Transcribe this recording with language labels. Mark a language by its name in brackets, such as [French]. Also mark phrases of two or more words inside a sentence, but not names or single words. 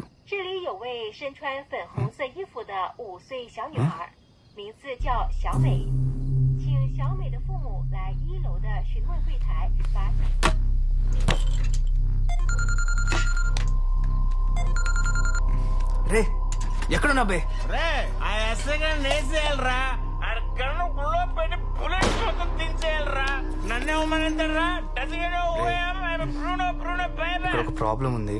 [Chinese] 这里有位身穿粉红色衣服的5岁小女孩，名字叫小美，请小美的父母来1楼的询问柜台把。 [Telugu] రే ఎక్కడున్నా బే? రే ఆ ఎస్ఐగా నేసేయాలరా అక్కడ గుళ్ళో పెట్టి బుల్లెట్ మొత్తం దించేయాలరా నన్నే ఉమ్మనంటారా ఇక్కడ ఒక ప్రాబ్లం ఉంది.